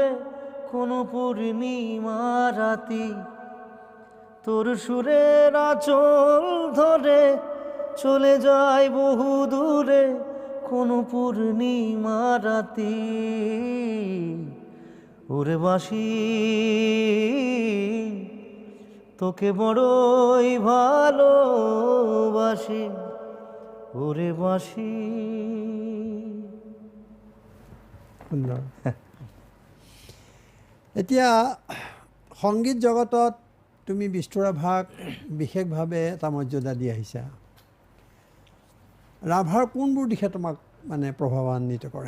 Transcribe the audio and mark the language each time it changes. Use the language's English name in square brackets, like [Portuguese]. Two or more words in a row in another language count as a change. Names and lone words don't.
[Bangla] কোনো পূর্ণিমা রাতি তোর সুরের আঁচল ধরে চলে যাই বহু দূরে কোনো পূর্ণিমা রাতি ওরে বাসি তোকে বড়ই ভালোবাসি ওরে বাসি [Assamese] সুন্দৰ এতিয়া সংগীত জগতত তুমি বিষ্ণু ৰাভাক বিশেষভাৱে এটা মৰ্যাদা দি আহিছা ৰাভাৰ কোনবোৰ দিশে তোমাক মানে প্ৰভাৱান্বিত কৰে